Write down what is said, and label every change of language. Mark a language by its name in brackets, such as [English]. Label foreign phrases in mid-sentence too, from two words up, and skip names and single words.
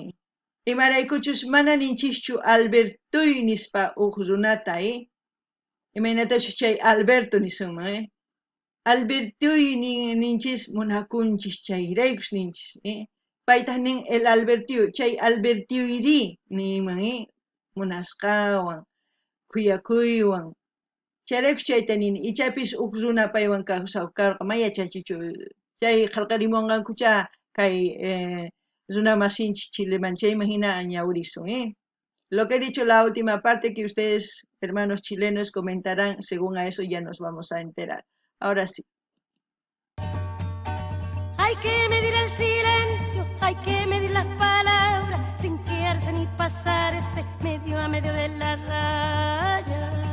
[Quechua] Imaraykuchus mana ninchischu Albertoy nispa uq runata, Imaynatachu chay Alberto nisunman, Albertoy ninchis munakunchis chayraykus ninchis, Paytaq nin el Albertio, chay Albertioyri niman, munasqawan, kuyakuywan. Chayraykus chayta nini, ichapis uq runa paywan kawsawkarqa mayachanchichu chay qillqarimunqankucha kay runa masinchis Chileman chayman hina ñawrisun, [Spanish] Lo que he dicho la última parte que ustedes, hermanos chilenos, comentarán, según a eso ya nos vamos a enterar. Ahora sí. Hay que medir el silencio, hay que medir las palabras, sin quedarse ni pasarse medio a medio de la raya.